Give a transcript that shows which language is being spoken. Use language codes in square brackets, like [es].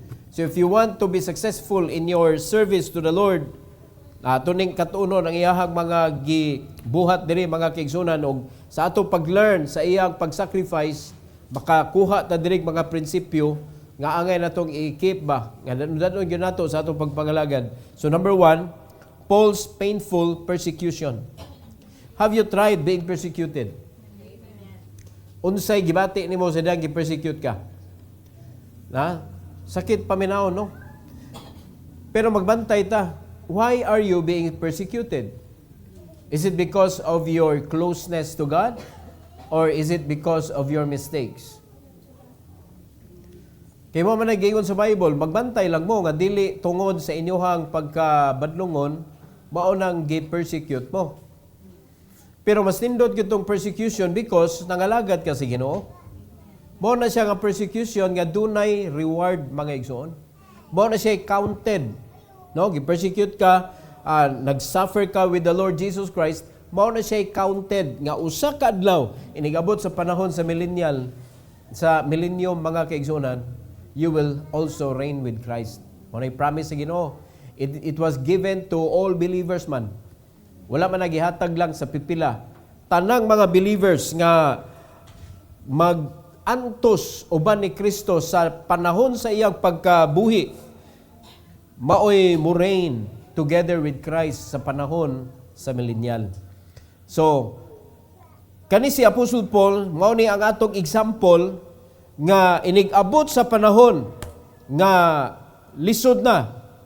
[en] So if you want to be successful in your service to the Lord, [ceb] tuning katunon ang iyahang mga gibuhat diri mga kaigsunan, og sa ato pag-learn sa iyang pag-sacrifice, makakuha ta diri mga prinsipyo nga angay natong i-keep ba nga danon gyud nato sa atong pagpangalagad. [en] So number 1, Paul's painful persecution. Have you tried being persecuted? [ceb] Unsay gibati nimo sa dang gi-persecute ka? Na sakit paminaw, no? Pero magbantay ta. [en] Why are you being persecuted? Is it because of your closeness to God? Or is it because of your mistakes? [ceb] Kaya mo man nag-ingon sa Bible, magbantay lang mo nga dili tungod sa inyohang pagkabadlungon, mao nang gi-persecute mo. Pero mas nindot gyud persecution because nangalagad ka sa Ginoo. Mao na siya nga persecution nga dunay reward mga igsoon. Mao na siya counted. No, gi-persecute ka, nag-suffer ka [en] with the Lord Jesus Christ, [ceb] mao na siya counted nga usa ka adlaw inigabot sa panahon sa millennium mga kaigsunan, [en] you will also reign with Christ. [ceb] Mao na promise sa Ginoo. [en] It was given to all believers man. [ceb] Wala man nagihatag lang sa pipila. Tanang mga believers nga mag-antos uban ni Kristo sa panahon sa iyang pagkabuhi, maoy mo reign [en] together with Christ [ceb] sa panahon sa millennial. So, kani si Apostle Paul, mao ni ang atong example nga inig-abot sa panahon nga lisod na.